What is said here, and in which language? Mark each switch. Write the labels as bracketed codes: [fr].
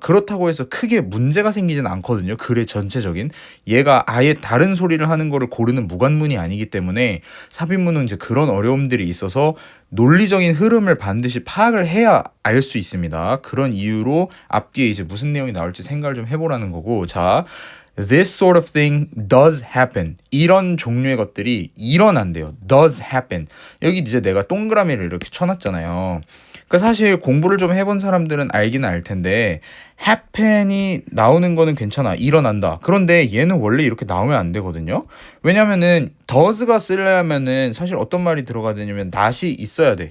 [ko] 그렇다고 해서 크게 문제가 생기진 않거든요. 글의 전체적인. 얘가 아예 다른 소리를 하는 거를 고르는 무관문이 아니기 때문에 삽입문은 이제 그런 어려움들이 있어서 논리적인 흐름을 반드시 파악을 해야 알 수 있습니다. 그런 이유로 앞뒤에 이제 무슨 내용이 나올지 생각을 좀 해보라는 거고. 자, [en] This sort of thing does happen. [ko] 이런 종류의 것들이 일어난대요. [en] does happen. [ko] 여기 이제 내가 동그라미를 이렇게 쳐놨잖아요. 그러니까 사실 공부를 좀 해본 사람들은 알기는 알 텐데 happen이 나오는 거는 괜찮아. 일어난다. 그런데 얘는 원래 이렇게 나오면 안 되거든요. 왜냐면은 does가 쓰려면은 사실 어떤 말이 들어가야 되냐면 not이 있어야 돼.